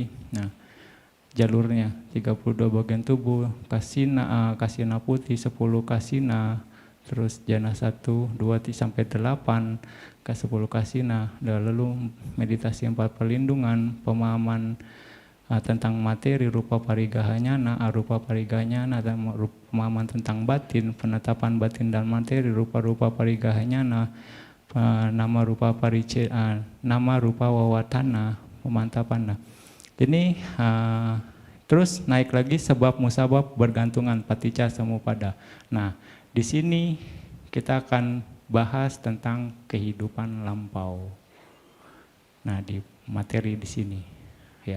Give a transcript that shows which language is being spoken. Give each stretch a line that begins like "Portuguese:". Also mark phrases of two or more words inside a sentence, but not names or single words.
Indonesian: Nah jalurnya 32 bagian tubuh, kasina, kasina putih 10 kasina, terus jana 1, 2, sampai 8, ke 10 kasina, lalu meditasi 4 perlindungan, pemahaman tentang materi,
Pali: rupa parigahanyana, arupa parigahanyana,
Indonesian: dan pemahaman tentang batin, penetapan batin dan materi,
Pali: rupa-rupa parigahanyana, nama rupa nama rupa wawatana,
Indonesian: pemantapan. Nah, ini terus naik lagi sebab musabab bergantungan
Pali: paticca samupada.
Indonesian: Nah, di sini kita akan bahas tentang kehidupan lampau. Nah, di materi di sini, ya.